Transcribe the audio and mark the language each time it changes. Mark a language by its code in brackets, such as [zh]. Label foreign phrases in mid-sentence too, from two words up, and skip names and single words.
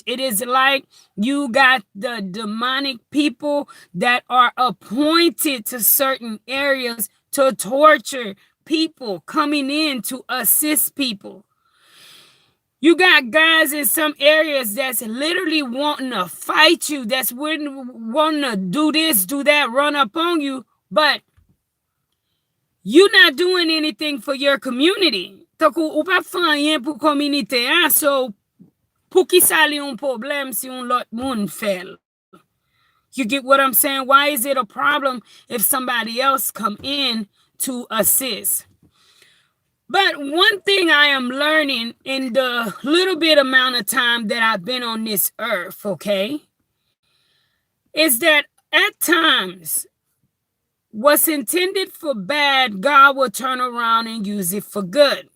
[en] It is like you got the demonic people that are appointed to certain areas to torture people, coming in to assist people. You got guys in some areas that's literally wanting to fight you, that's wanting to do this, do that, run up on you, but you're not doing anything for your community. So, [ht] pou ki sa li un problem si un lot moun fel? [en] You get what I'm saying? Why is it a problem if somebody else come in to assist? But one thing I am learning in the little bit amount of time that I've been on this earth, okay, is that at times, what's intended for bad, God will turn around and use it for good.